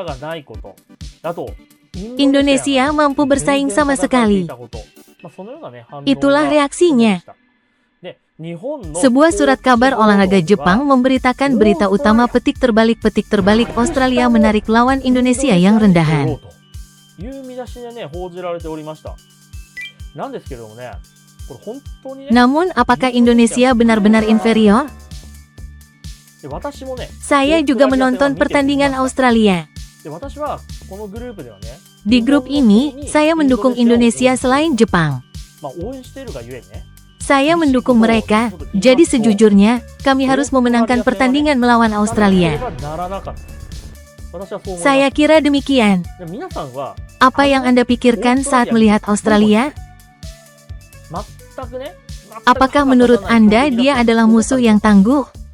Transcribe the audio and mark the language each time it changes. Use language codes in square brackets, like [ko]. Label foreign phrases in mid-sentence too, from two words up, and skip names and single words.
[id] Indonesia mampu bersaing sama sekali. Itulah reaksinya. Sebuah surat kabar olahraga Jepang memberitakan berita utama petik terbalik Australia menarik lawan Indonesia yang rendahan. [ja] いう見出しでね報じられておりました。なんですけれどもね、これ本当にね。 [id] Namun, apakah Indonesia benar-benar inferior? [ja] で私もね [id] Saya juga menonton pertandingan Australia. [ja] で私はこのグループではね [id] Di grup ini, saya mendukung Indonesia selain Jepang. [ja] まあ応援しているがゆえにね [id] Saya mendukung mereka, jadi sejujurnya, kami harus memenangkan pertandingan melawan Australia. Saya kira demikian. Apa yang Anda pikirkan saat melihat Australia? Apakah menurut Anda dia adalah musuh yang tangguh?